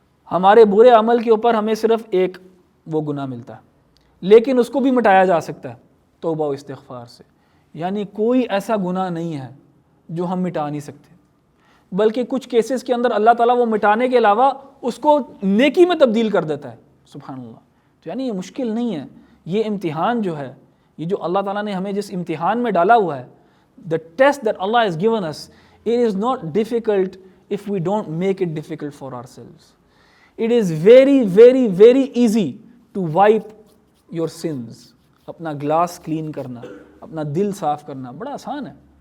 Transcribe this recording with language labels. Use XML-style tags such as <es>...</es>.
<ur>ہمارے برے عمل کے اوپر ہمیں صرف ایک وہ گناہ ملتا ہے, لیکن اس کو بھی مٹایا جا سکتا ہے توبہ و استغفار سے. یعنی کوئی ایسا گناہ نہیں ہے جو ہم مٹا نہیں سکتے, بلکہ کچھ کیسز کے اندر اللہ تعالیٰ وہ مٹانے کے علاوہ اس کو نیکی میں تبدیل کر دیتا ہے. سبحان اللہ. تو یعنی یہ مشکل نہیں ہے. یہ امتحان جو ہے, یہ جو اللہ تعالیٰ نے ہمیں جس امتحان میں ڈالا ہوا ہے,</ur> <en>the test that Allah has given us, it is not difficult if we don't make it difficult for ourselves. It is very, very, very easy to wipe your sins.</en> <ur>اپنا گلاس کلین کرنا, اپنا دل صاف کرنا بڑا آسان ہے.</ur>